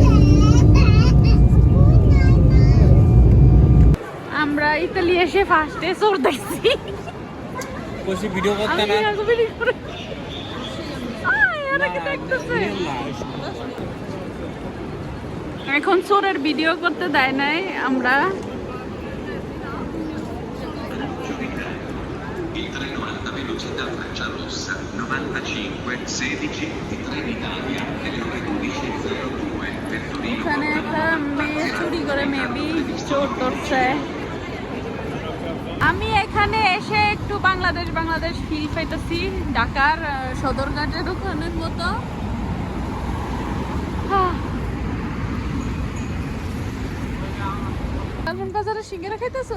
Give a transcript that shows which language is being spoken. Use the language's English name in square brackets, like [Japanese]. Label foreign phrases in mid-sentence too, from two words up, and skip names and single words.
[Bangla] আমরা ইতালি এসে ফার্স্টে চোর দেখছি। কোশি ভিডিও করতে না এখন চোরের ভিডিও করতে দেয় নাই। আমরা [Italian] Il treno alta velocità Frecciarossa 9516 di Trenitalia nelle ore 12:02 per Torino. [Bangla] এখানে একটা মেয়ে চুরি করে মেবি চোর ধরছে। আমি এখানে এসে একটু বাংলাদেশ বাংলাদেশ ফিল পাইতেছি। ঢাকার সদরঘাটের ওখানের মতো। লালমন বাজারে সিঙ্গারা খাইতেছো?